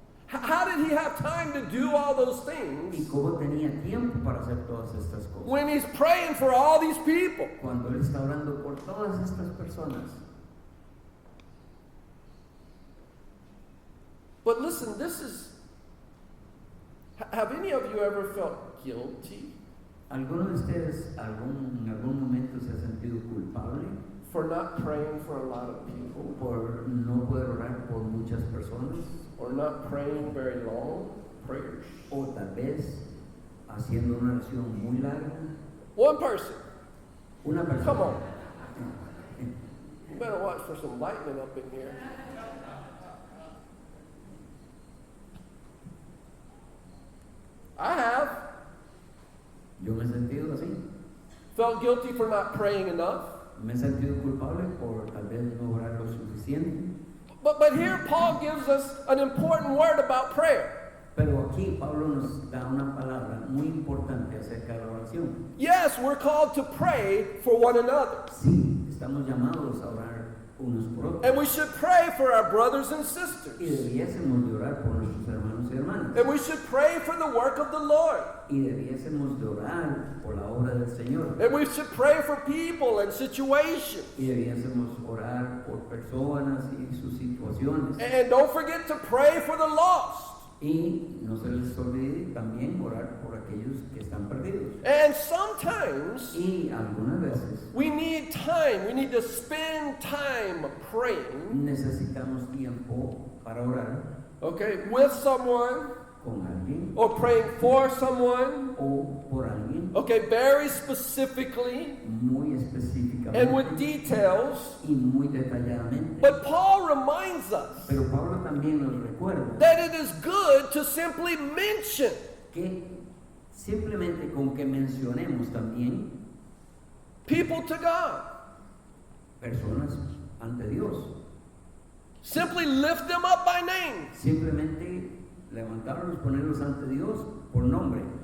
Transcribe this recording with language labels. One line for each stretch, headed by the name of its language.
English: How did he have time to do all those
Spanish: ¿Y
English: things
Spanish: cómo tenía tiempo para hacer todas estas cosas?
English: when he's praying for all these people?
Spanish: Cuando él está orando por todas estas personas.
English: But listen, have any of you ever felt guilty
Spanish: ¿Alguno de ustedes en algún momento se ha sentido culpable
English: for not praying for a lot of people
Spanish: por no poder orar por muchas personas?
English: or not praying very long prayers?
Spanish: O tal vez haciendo una oración muy larga.
English: One person.
Spanish: Una persona.
English: Come on. You better watch for some lightning up in here. I have
Spanish: Yo me he sentido así.
English: felt guilty for not praying enough.
Spanish: Me he sentido culpable por tal vez no orar lo suficiente.
English: But here Paul gives us an important word about prayer.
Spanish: Pero aquí Pablo nos da una palabra muy importante acerca de la oración.
English: Yes, we're called to pray for one another.
Spanish: Sí, estamos llamados a orar unos por otros.
English: And we should pray for our brothers and
Spanish: Y
English: sisters.
Spanish: debiésemos de orar por nuestros hermanos y hermanas.
English: And we should pray for the work of the Lord.
Spanish: Y debiésemos de orar por la obra del Señor.
English: And we should pray for people and situations.
Spanish: Y debiésemos orar por personas y sus situaciones.
English: And don't forget to pray for the lost.
Spanish: Y no se les olvide también orar por aquellos que están perdidos.
English: And sometimes
Spanish: Y algunas veces
English: we need time. We need to spend time praying,
Spanish: necesitamos tiempo para orar
English: okay, with someone
Spanish: con alguien
English: or praying for someone,
Spanish: o por alguien
English: okay, very specifically
Spanish: muy
English: and
Spanish: específicamente
English: with details.
Spanish: y muy detalladamente.
English: But Paul reminds us
Spanish: Pero Pablo también nos recuerda
English: that it is good to simply mention
Spanish: que simplemente con que mencionemos también
English: people to God.
Spanish: personas ante Dios,
English: Simply lift them up by name.
Spanish: simplemente levantarlos, ponerlos ante Dios por nombre.